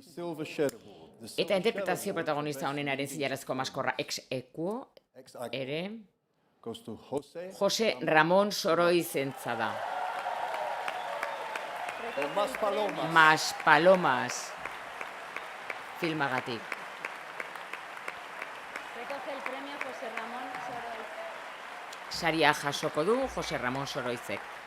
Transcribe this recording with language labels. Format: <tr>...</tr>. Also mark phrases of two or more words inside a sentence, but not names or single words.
<eu>Eta interpretazio protagonista honenaren zilarazko maskorra ex equo ere Jose Ramon Soroizentza da. Mas Palomas filmagatik.</eu> <es>Recoge el premio José Ramón Soroiz.</es> <eu>Saria jasoko du Jose Ramon Soroizek.</eu>